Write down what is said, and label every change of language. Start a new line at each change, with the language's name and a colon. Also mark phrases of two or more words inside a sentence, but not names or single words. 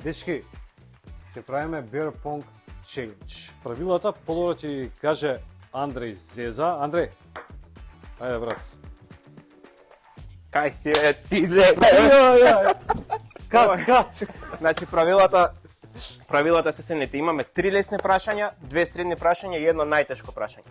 Macedonian: Дечки, ќе правиме
English: beer pong challenge.
Macedonian: Правилата подобро ќе каже Андреј Зеза. Андреј, ајде брат. Кај си, ти зе. Кат. Значи правилата се следните. Имаме 3 лесни прашања, 2 средни прашања и едно најтешко прашање.